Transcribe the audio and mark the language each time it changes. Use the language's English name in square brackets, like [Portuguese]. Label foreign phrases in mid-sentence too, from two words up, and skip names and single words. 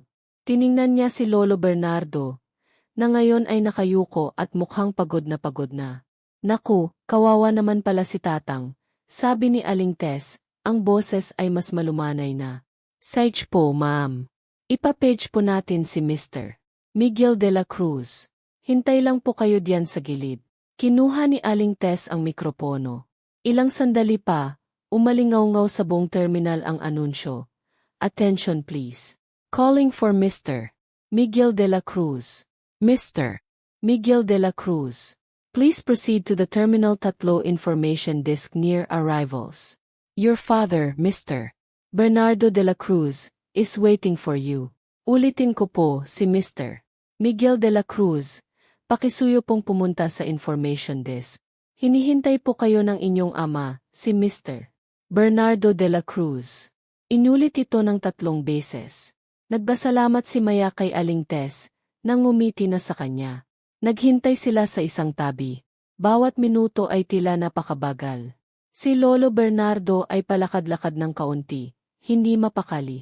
[Filipino] Tiningnan niya si Lolo Bernardo, na ngayon ay nakayuko at mukhang pagod na pagod na. Naku, kawawa naman pala si Tatang, sabi ni Aling Tess, ang boses ay mas malumanay na. Sage po, ma'am. Ipapage po natin si Mr. Miguel de la Cruz. Hintay lang po kayo diyan sa gilid. Kinuha ni Aling Tess ang mikropono. Ilang sandali pa, umalingaw-ngaw sa buong terminal ang anunsyo. [English] Attention please. Calling for Mr. Miguel de la Cruz. Mr. Miguel de la Cruz. Please proceed to the Terminal 3 information desk near arrivals. Your father, Mr. Bernardo de la Cruz, is waiting for you. [Filipino] Ulitin ko po, si Mr. Miguel de la Cruz. Pakisuyo pong pumunta sa [English] information desk. [Filipino] Hinihintay po kayo ng inyong ama, si Mr. Bernardo de la Cruz. Inulit ito ng 3 beses. Nagpasalamat si Maya kay Aling Tess, nang ngumiti na sa kanya. Naghintay sila sa isang tabi. Bawat minuto ay tila napakabagal. Si Lolo Bernardo ay palakad-lakad ng kaunti, hindi mapakali.